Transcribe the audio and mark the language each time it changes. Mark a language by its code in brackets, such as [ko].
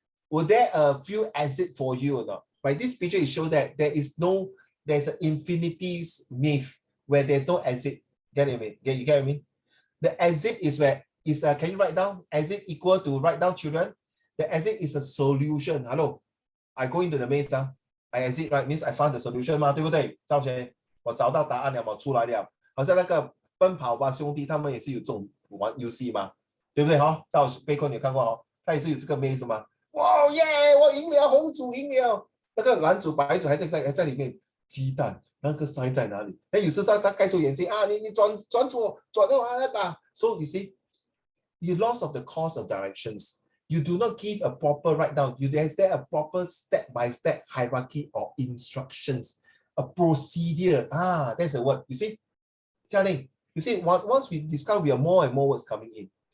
[en] Were there a few exit for you or not? By this picture, it shows that there's an infinities maze where there's no exit. Get it? You get what I mean? The exit is where can you write down? Exit equal to write down, children. The exit is a solution. Hello, I go into the maze. I exit, right? Means I found the solution [zh] 嘛，对不对？赵学，我找到答案了，我出来了。好像那个奔跑吧兄弟，他们也是有这种玩游戏嘛，对不对？赵贝克你有看过哦，他也是有这个 maze 嘛。哇耶，我赢了，红组赢了，那个蓝组白组还在里面。鸡蛋那个塞在哪里？那有时他盖住眼睛啊，你转左转右啊打。 [en] So you see, you loss of the course of directions. You do not give a proper write down. Is there a proper step-by-step hierarchy or instructions? A procedure. That's a word. You see, Jialing, you see, once we discover, we have more and more words coming in.